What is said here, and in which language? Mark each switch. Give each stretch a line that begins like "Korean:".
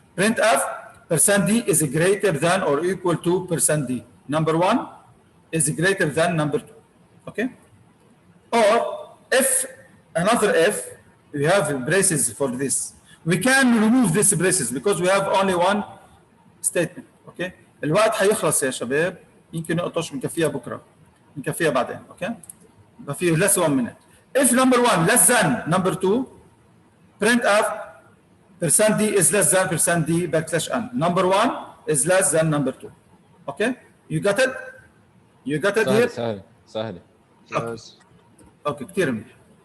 English: Printf %d is greater than or equal to %d. Number 1 is greater than number 2. Okay? Or if another if, we have braces for this. We can remove these braces because we have only one statement. Okay?
Arabic: الوقت هيخلص يا شباب، يمكن نقطش بنكفيها بكره، بنكفيها بعدين. اوكي؟ يبقى في
English: less 1 minute. If number 1 less than number 2, printf %d is less than %d \n. Number 1 is less than number 2. Okay? You got it? You got it here?
Arabic: سهل. اوكي كثير منيح.